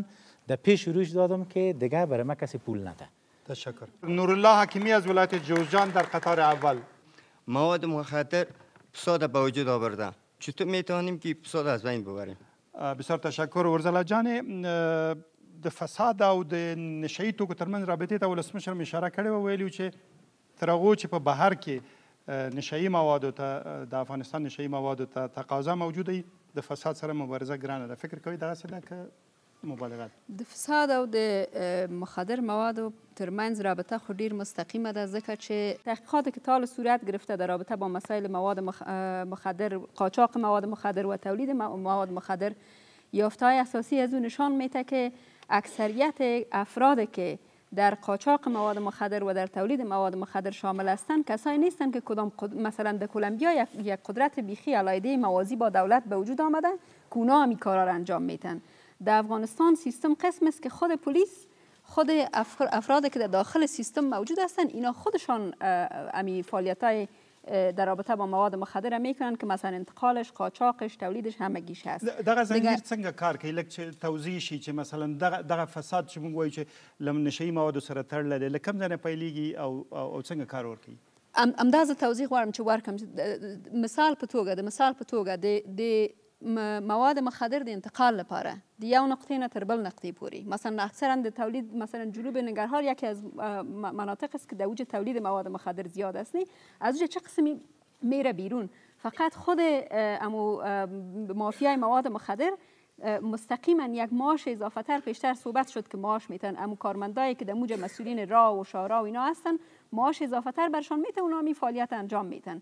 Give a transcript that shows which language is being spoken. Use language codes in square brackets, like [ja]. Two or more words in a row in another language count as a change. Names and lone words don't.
[fa] در پیش روش دادم که دیگه برای ما کسی پول نده. تشکر. نورالله حکیمی از ولایت جوزجان در قطار اول. مواد مخدر فساد به وجود آورده، چطور میتونیم که فساد از بین ببریم؟ بسیار تشکر. [ps] ورزله جان، د فساد او د نشهیي توکو ترمنځ رابطې ته ولسمشر هم اشاره کړې وه، ویلي چې تر هغو چې په بهر کې نشهیي موادو ته د افغانستان نشهیي موادو ته تقاضا موجوده وي، د فساد سره مبارزه ګرانه ده. فکر کوئ دغسې ده که مبالغات د فساد او د مخدر موادو ترمنځ رابطه خو ډیر مستقیمه ده، ځکه چې [fa] تحقیقات که تا حالا صورت گرفته در رابطه با مسائل مواد مخدر، قاچاق مواد مخدر و تولید مواد مخدر، یافته‌های اساسی از اون نشان میده که اکثریت افرادی که در قاچاق مواد مخدر و در تولید مواد مخدر شامل هستند کسایی نیستند که مثلا در کلمبیا یک قدرت بیخی علیحده موازی با دولت به وجود آمده که اونا هم این کارا را انجام میتن. در افغانستان سیستم قسم است که خود پلیس، خود افرادی که در داخل سیستم موجود هستند اینا خودشان امی فعالیت‌های در رابطه با مواد مخدر میکنن که مثلا انتقالش، قاچاقش، تولیدش همگیش هست. [ps] دغه زنجیر څنګه کار کوي؟ لکه چې توضیح شي چې مثلا دغه فساد چې موږ وایو چې له نشهیي موادو سره تړلی دی له کوم ځای نه پیلېږي او څنګه کار ورکوي؟ همدا زه توضیح غواړم چې ورکړم. مثال په توګه د مواد مخدر د انتقال لپاره د یو نقطې نه تر بل نقطې پورې، مثلا اکثرا د تولید مثلا [fa] جنوب ننگرهار یکی از مناطق است که در اوج تولید مواد مخدر زیاد است. از اونجا چه قسمی میره بیرون؟ فقط خود مافیای مواد مخدر مستقیما یک معاش اضافه تر، پیشتر صحبت شد که معاش میتن امو کارمندایی که در موج مسئولین راه و شارا و اینا هستن معاش اضافه تر برشان میتن، اونا می فعالیت انجام میتن.